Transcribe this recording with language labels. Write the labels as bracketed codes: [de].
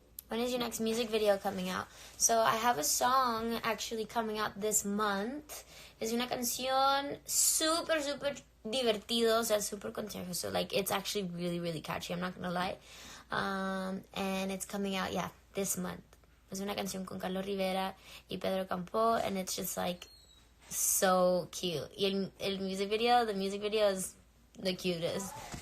[en] When is your next music video coming out? So I have a song actually coming out this month. [es] Es una canción súper, súper divertido, o sea, súper contagioso. [en] Like, it's actually really, really catchy, I'm not gonna lie. And it's coming out, yeah, this month. [es] Es una canción con Carlos Rivera y Pedro Campo, [en] and it's just like so cute. Y the music video is the cutest.